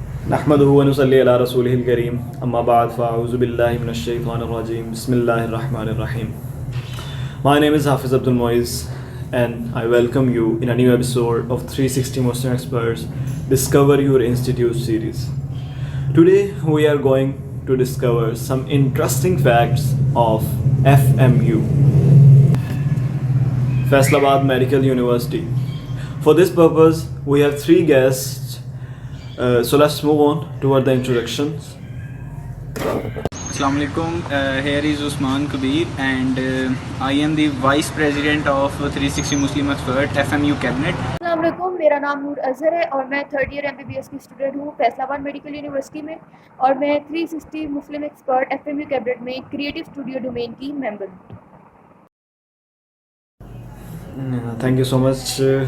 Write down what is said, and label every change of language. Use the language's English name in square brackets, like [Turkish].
[Arabic] نحمده ونصلي على رسوله الكريم اما بعد فاعوذ بالله من الشيطان الرجيم بسم الله الرحمن الرحيم. [English] My name is Hafiz Abdul Moiz and I welcome you in a new episode of 360 Muslim Experts Discover Your Institute series. Today we are going to discover some interesting facts of FMU, Faisalabad Medical University. For this purpose we have three guests. So let's move on toward the introductions. Assalamu alaikum. Here is Usman Kabir and I am the Vice President of 360 Muslim Expert FMU Cabinet. [Urdu] السلام علیکم، میرا نام نور اظہر ہے اور میں 3rd year MBBS کی student ہوں فیصل آباد میڈیکل یونیورسٹی میں، اور میں 360 مسلم ایکسپرٹ FMU کیبنٹ میں کریٹو اسٹوڈیو ڈومین کی ممبر ہوں. [English] Thank you so much.